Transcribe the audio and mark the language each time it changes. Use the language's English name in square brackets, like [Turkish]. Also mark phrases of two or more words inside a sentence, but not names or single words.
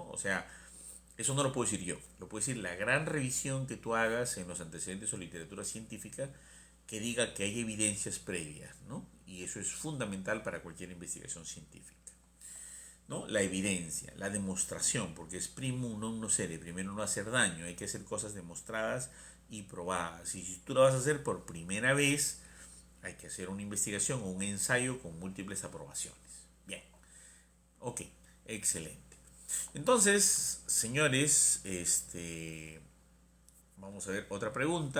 [Spanish] O sea, eso no lo puedo decir yo. Lo puedo decir la gran revisión que tú hagas en los antecedentes o literatura científica que diga que hay evidencias previas, ¿no? Y eso es fundamental para cualquier investigación científica, ¿no? La evidencia, la demostración, porque es [Latin] primum non nocere, [Spanish] primero no hacer daño, hay que hacer cosas demostradas y probadas. Y si tú lo vas a hacer por primera vez, hay que hacer una investigación o un ensayo con múltiples aprobaciones. Bien, ok, excelente. Entonces, señores, vamos a ver otra pregunta.